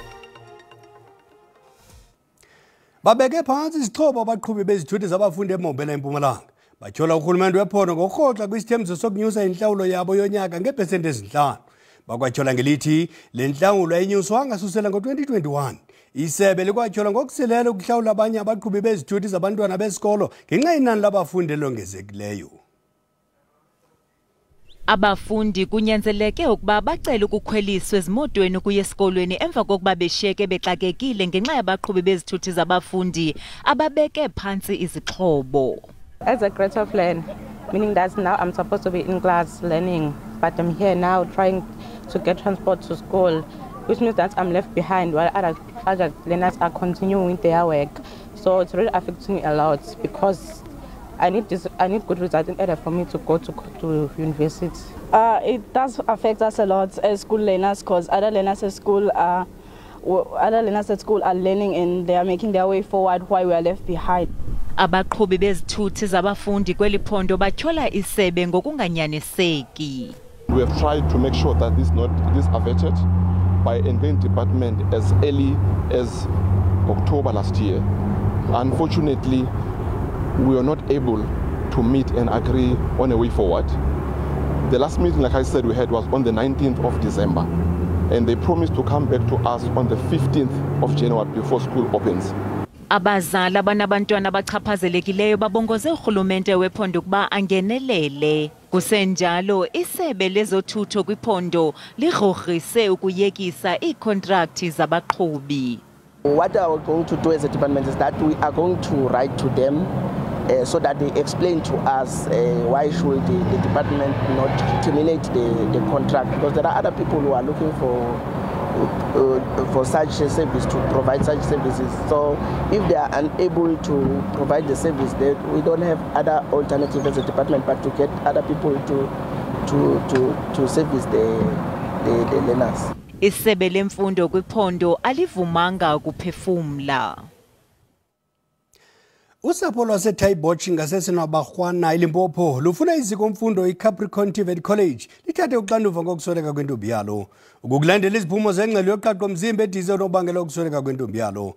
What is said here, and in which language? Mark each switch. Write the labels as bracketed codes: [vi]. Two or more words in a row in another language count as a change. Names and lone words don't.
[xh] babeke phantsi izixhobo abaqhubi bezithuthi zabafundi eMombela eMpumalanga batyhola urhulumente wephondo ngokurhoxa kwisithembiso sokunyusa intlawulo yabo yonyaka ngeepesenti ezintlanu bakwatyhola ngelithi le ntlawulo ayinyuswanga susela ngo-2021 isebe likwatyhola ngokusilela ukuhlawula abanye abaqhubi bezithuthi zabantwana besikolo ngenxa inani labafundi elongezekileyo abafundi kunyanzeleke ukuba bacele ukukhweliswa ezimotweni ukuya esikolweni emva kokuba beshiyeke bexakekile ngenxa yabaqhubi bezithuthi zabafundi ababeke phantsi izixhobo. [en] As a grade of learn, meaning that now I'm supposed to be in class learning, but I'm here now trying to get transport to school, which means that I'm left behind while other learners are continuing their work. So it's really affecting me a lot because I need good results in order for me to go to university. It does affect us a lot as school learners because other learners at school are learning and they are making their way forward while we are left behind. [xh] Abaqhubi bezithuthi zabafundi kweli phondo batyhola isebe ngokunganyaniseki. [en] We have tried to make sure that this averted by Environment Department as early as October last year. Unfortunately, we were not able to meet and agree on a way forward. The last meeting, like I said, we had was on the 19th of December, and they promised to come back to us on the 15th of January before school opens. [xh] Abazali abanabantwana abachaphazelekileyo babongoze urhulumente wephondo ukuba angenelele. Kusenjalo isebe lezothutho kwiphondo ligrogrise ukuyekisa iikontrakthi zabaqhubi. [en] What we are going to do as a department is that we are going to write to them so that they explain to us why should the department not terminate the contract, because there are other people who are looking for such a service, to provide such services. So if they are unable to provide the service, we don't have other alternatives as a department but to get other people to service the learners. [xh] Isebe lemfundo kwiphondo alivumanga ukuphefumla. Usapho lwaseThayibotshi ngaseSenabarhwana eLimpopo lufuna iziko mfundo iCapricorn TVET College lithathe uxanduva ngokusweleka kwentombi yalo. Ukulandela iziphumo zengxelo yoqaqo mzimba edize onobangela ukusweleka kwentombi yalo.